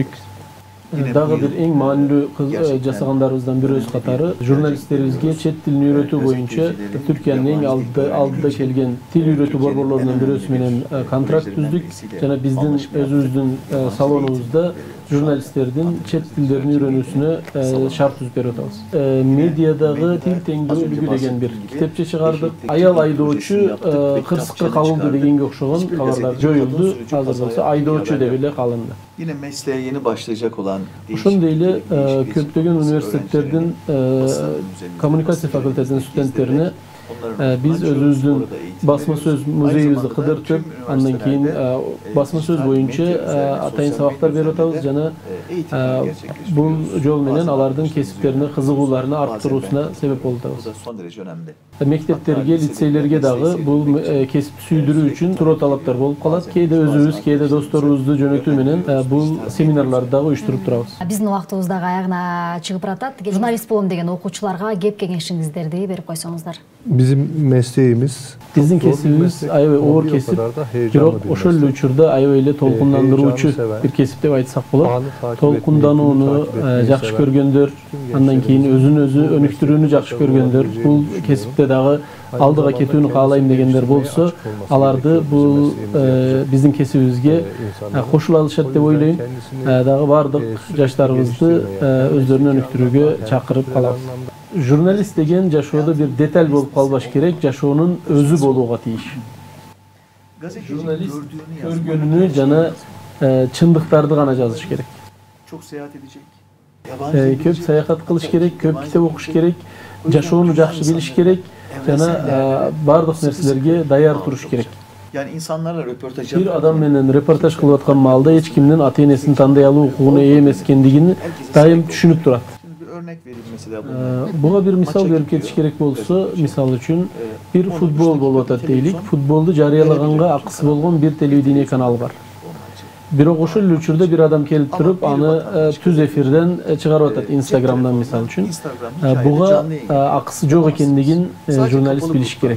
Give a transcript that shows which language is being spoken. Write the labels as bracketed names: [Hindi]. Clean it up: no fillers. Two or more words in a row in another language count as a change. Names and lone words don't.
[Kyrgyz] Дагы бир эң маанилүү жасагандарыбыздан бирөөбүз катары журналисттерибизге чет тилин үйрөтүү боюнча Түркиянын эң алдыда келген тил үйрөтүү борборлорунун бирөөсү менен контракт түздүк жана биздин өзүбүздүн салонубузда журналисттердин чет тилдерин үйрөнүүсүнө шарт түзүп берип атабыз. Медиадагы тил теңдүүлүгү деген бир китепче чыгардык. Аял айдоочу кырсыкка кабылды дегенге окшогон кабарлар жоюлду. Азыр болсо айдоочу деп эле калынды. [Turkish] Yine mesleğe yeni başlayacak olan [Kyrgyz] Ошондой эле көптөгөн университеттердин коммуникация факультетинин студенттерине биз өзүбүздүн басма сөз музейибизди кыдыртып, андан кийин басма сөз боюнча атайын сабактар берип атабыз жана бул жол менен алардын кесиптерине кызыгууларына арттыруусуна себеп болуп атабыз. Мектептерге, лицейлерге дагы бул кесипти сүйдүрүү үчүн туроо талаптар болуп калат. Кээде өзүбүз, кээде досторубузду жөнөтүү менен бул семинарларды дагы уюштуруп турабыз. Биздин убактыбыз дагы аягына чыгып баратат. Журналист болом деген окуучуларга кеп кеңешиңиздерди берип койсоңуздар. [Turkish] bizim mesleğimiz [Kyrgyz] Биздин кесибибиз аябай оор кесип, бирок ошол эле учурда аябай эле толкундандыруучу бир кесип деп айтсак болот. Толкунданууну жакшы көргөндөр, андан кийин өзүн өзү өнүктүрүүнү жакшы көргөндөр, бул кесипте дагы алдыга кетүүнү каалайм дегендер болсо, аларды бул биздин кесибибизге кошула алышат деп ойлойм. Дагы бардык жаштарыбызды өздөрүн өнүктүрүүгө чакырып калабыз. Журналист деген жашоодо бир деталь болуп калбаш керек, жашоонун өзү болууга тийиш. Журналист көргөнүнү жана чындыктарды гана жазыш керек. [Turkish] Çok seyahat edecek. [Kyrgyz] Көп саякат кылыш керек, көп китеп окуш керек, жашоону жакшы билиш керек жана бардык нерселерге даяр туруш керек. [Turkish] Yani insanlarla röportaj [Kyrgyz] Bir адам менен репортаж кылып аткан маалда эч кимдин ата-энесин тандай алуу укугуна ээ эмес экендигин дайым түшүнүп турат. [Turkish] Örnek vereyim mesela [Kyrgyz] Буга бир мисал берип кетиш керек болсо, мисал үчүн бир футбол болуп атат дейлик. Футболду жарыялаганга акысы болгон бир телевидение каналы бар. Бирок ошол эле учурда бир адам келип туруп, аны түз эфирден чыгарып атат, Instagram'дан мисал үчүн. Буга акысы жок экендигин журналист билиш керек.